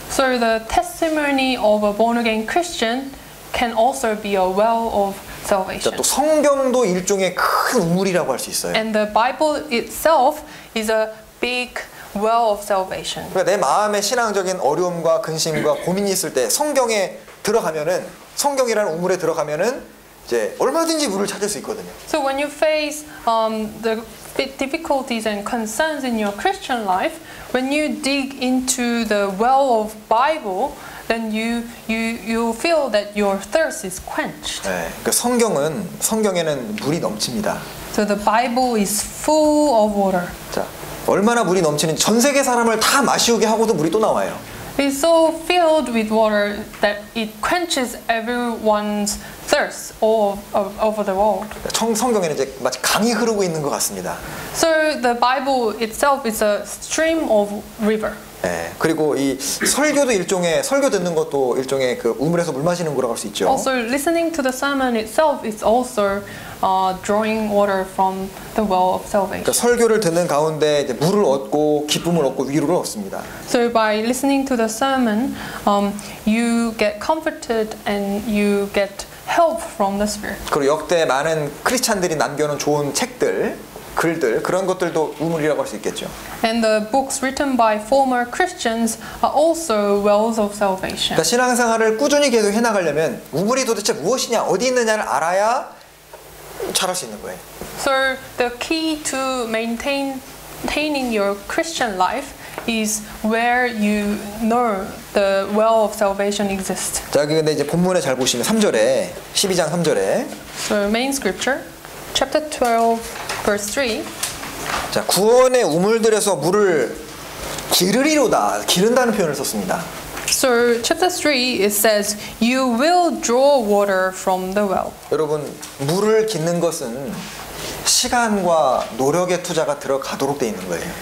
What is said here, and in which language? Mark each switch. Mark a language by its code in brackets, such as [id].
[en] So the testimony of a born again Christian can also be a well of [ko] 자, [en] salvation. [ko] 또 성경도 일종의 큰 우물이라고 할 수 있어요. [en] And the Bible itself is a big well of salvation. [ko] 그러니까 내 마음의 신앙적인 어려움과 근심과 고민이 있을 때 성경에 들어가면은 성경이라는 우물에 들어가면은 이제 얼마든지 물을 찾을 수 있거든요. [en] So when you face the difficulties and concerns in your Christian life, when you dig into the well of Bible, then you feel that your thirst is quenched. [ko] 네, 그러니까 성경에는 물이 넘칩니다. [en] So the Bible is full of water. [ko] 자, 얼마나 물이 넘치는지 전 세계 사람을 다 마시우게 하고도 물이 또 나와요. [en] It's so filled with water that it quenches everyone's thirst all over the world. [ko] 성경에는 이제 마치 강이 흐르고 있는 것 같습니다. [en] So the Bible itself is a stream of river. [ko] 네, 그리고 이 설교 듣는 것도 일종의 그 우물에서 물 마시는 거라고 할 수 있죠. [en] Also, listening to the sermon itself is also drawing water from the well of salvation. [ko] 그러니까 설교를 듣는 가운데 이제 물을 얻고 기쁨을 얻고 위로를 얻습니다. [en] So by listening to the sermon, you get comforted and you get help from the Spirit. [ko] 그리고 역대 많은 크리스찬들이 남겨놓은 좋은 책들, 글들 그런 것들도 우물이라고 할 수 있겠죠. [en] And the books written by former Christians are also wells of salvation. [ko] 그러니까 신앙생활을 꾸준히 계속 해나가려면 우물이 도대체 무엇이냐, 어디 있느냐를 알아야 잘할 수 있는 거예요. [en] So the key to maintaining your Christian life is where you know the well of salvation exists. [ko] 자, 근데 이제 본문에 잘 보시면 3절에 12장 3절에 [en] So main scripture, chapter 12, verse 3. [ko] 자, 구원의 우물들에서 물을 기른다는 표현을 썼습니다. [en] So chapter 3 it says you will draw water from the well. [ko] 여러분, 물을 깃는 것은 시간과 노력의 투자가 들어가도록 돼 있는 거예요.